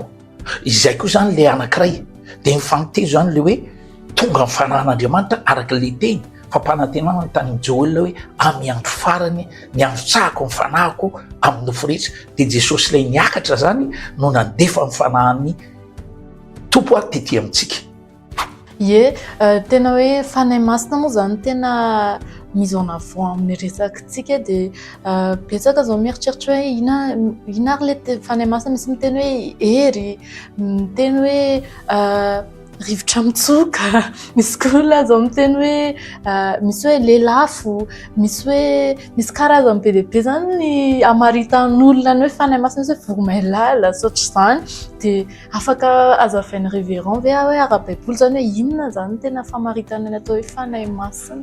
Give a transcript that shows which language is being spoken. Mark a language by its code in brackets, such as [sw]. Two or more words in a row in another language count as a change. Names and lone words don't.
[mg] Izay koa zany le anankiray de mifanitezo zany le hoe tonga ny fanahin'Andriamanitra araka le teny fampanantenana ny tany Joel hoe amin'ny andro farany ny androtsahako ny fanahiko amin'ny nofo rehetra. De Jesosy ilay niakatra zany no nandefa ny fanahin'ny tompo tetỳ amintsika. Ie, tena hoe fanahy masina moa zany tena [fr] mise en avant [mg] amin'ny resakitsika de betsaka zao mieritreritra hoe ina ary le fanahy masina misy miteny hoe hery, miteny hoe rivotra mitsoka, misy koa zao miteny hoe misy hoe lelafo, misy karazany be deaibe zany ny amaritan'olona ny hoe fanahy masina hoe voromailala sotr'izany de afaka azavain'ny révérend ve hoe ara-baiboly zany hoe inona zany tena famaritana ny atao hoe fanahy masina.